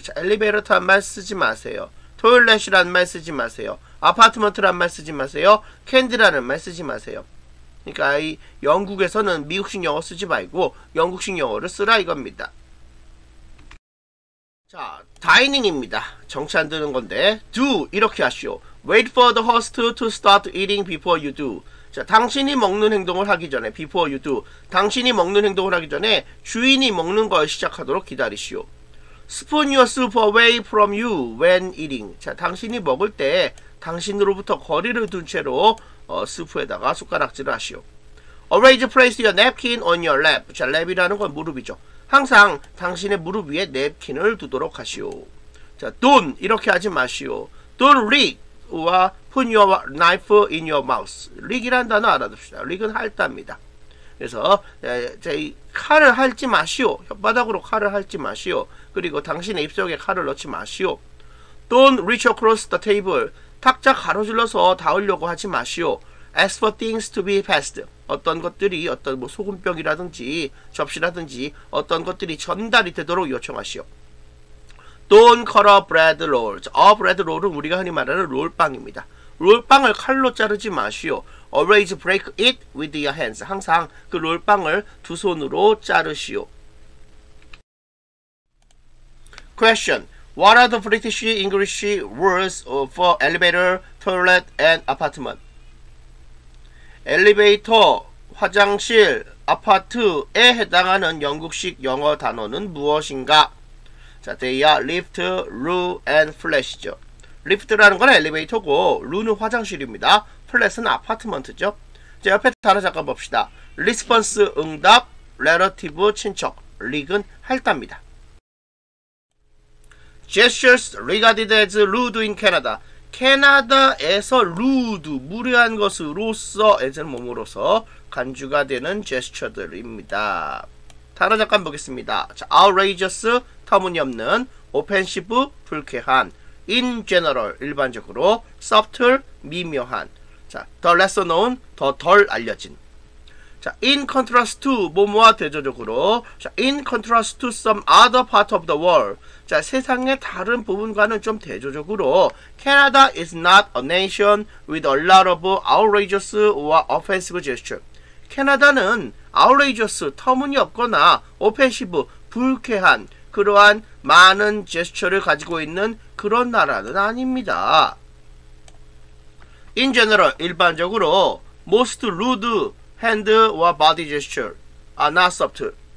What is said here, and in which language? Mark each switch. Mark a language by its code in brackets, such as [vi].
[ko] 자, 엘리베이터 타는 말 쓰지 마세요. 토일렛이라는 말 쓰지 마세요. 아파트먼트라는 말 쓰지 마세요. 캔디라는 말 쓰지 마세요. 그러니까 이 영국에서는 미국식 영어 쓰지 말고 영국식 영어를 쓰라 이겁니다. 자, 다이닝입니다. 정치 안 드는 건데 do 이렇게 하시오. [en] Wait for the host to start eating before you do. [ko] 자, 당신이 먹는 행동을 하기 전에 [en] before you do. [ko] 당신이 먹는 행동을 하기 전에 주인이 먹는 걸 시작하도록 기다리시오. [en] Spoon your soup away from you when eating. [ko] 자, 당신이 먹을 때 당신으로부터 거리를 둔 채로 스프에다가 숟가락질을 하시오. [en] Always place your napkin on your lap. [ko] 자, 랩이라는 건 무릎이죠. 항상 당신의 무릎 위에 냅킨을 두도록 하시오. 자, don't 이렇게 하지 마시오. [en] don't lick와 put your knife in your mouth. [ko] lick이란 단어 알아둡시다. lick은 핥답니다. 그래서 이 칼을 핥지 마시오. 혓바닥으로 칼을 핥지 마시오. 그리고 당신의 입속에 칼을 넣지 마시오. [en] Don't reach across the table. [ko] 탁자 가로질러서 닿으려고 하지 마시오. [en] Ask for things to be passed. [ko] 어떤 것들이 어떤 뭐 소금병이라든지 접시라든지 어떤 것들이 전달이 되도록 요청하시오. [en] Don't cut a bread roll. [ko] A bread roll은 우리가 흔히 말하는 롤빵입니다. 롤빵을 칼로 자르지 마시오. [en] Always break it with your hands. [ko] 항상 그 롤빵을 두 손으로 자르시오. [en] Question. What are the British English words for elevator, toilet, and apartment? [ko] 엘리베이터, 화장실, 아파트에 해당하는 영국식 영어 단어는 무엇인가? [en] 자, they are lift, loo, and flash죠. [ko] 리프트라는 건 엘리베이터고 루는 화장실입니다. 플랫은 아파트먼트죠. 자, 옆에 단어 잠깐 봅시다. 리스폰스 응답, relative 친척, 릭은 핥답니다. [en] Gestures regarded as rude in Canada. [ko] 캐나다에서 rude, 무례한 것으로서 as는 몸으로서 간주가 되는 제스처들입니다. 단어 잠깐 보겠습니다. 자, outrageous, 터무니없는, offensive, 불쾌한, in general, 일반적으로, subtle, 미묘한. 자, [en] the lesser known, [ko] 더 덜 알려진. 자, [en] in contrast to, [ko] 뭐뭐와 대조적으로. [en] 자, in contrast to some other part of the world. [ko] 자, 세상의 다른 부분과는 좀 대조적으로. [en] Canada is not a nation with a lot of outrageous or offensive gesture. [ko] 캐나다는 outrageous, 터무니없거나 offensive, 불쾌한 그러한 많은 제스처를 가지고 있는 그런 나라는 아닙니다. [en] In general, [ko] 일반적으로 [en] most rude hand와 body gesture are not subtle.